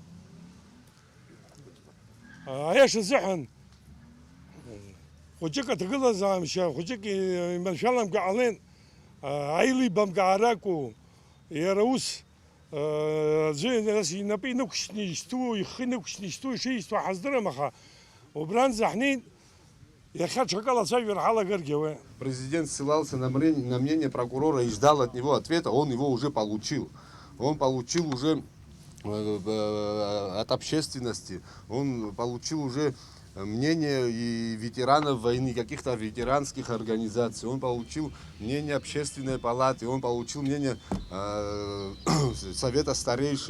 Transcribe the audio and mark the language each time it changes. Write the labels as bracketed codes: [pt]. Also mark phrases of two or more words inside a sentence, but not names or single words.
[ab] Аиаша азыҳәан хәыҷык аҭагылазаашьа хәыҷык иманшәаламга ҟалеит, аилибамкаара акәу. Иара ус инапы инықәшьны ишьҭу, ихы инықәшьны ишьҭу ишеишьҭуа ҳаздырам, аха убранӡа ҳнеит, иахьа ҽакала ацәажәара ҳалагаргьы ауеит. [ru] Президент ссылался на мнение прокурора и ждал от него ответа, он его уже получил. Он получил уже от общественности, он получил уже мнение и ветеранов войны, каких-то ветеранских организаций, он получил мнение общественной палаты, он получил мнение совета старейшин.